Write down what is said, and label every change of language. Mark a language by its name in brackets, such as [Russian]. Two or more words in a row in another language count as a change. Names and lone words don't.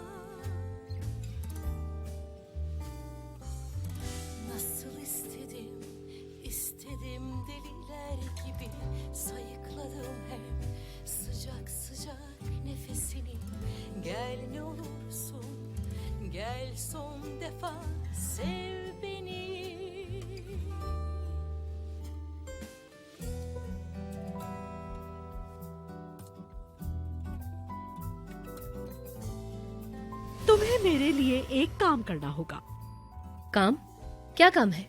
[Turkish] Nasıl istedim, istedim deliler gibi. Sayıkladım hep sıcak sıcak nefesini. Gel ne olursun, gel son defa sev beni. [Hindi] तुम्हें मेरे लिए एक काम करना होगा। काम? क्या काम है?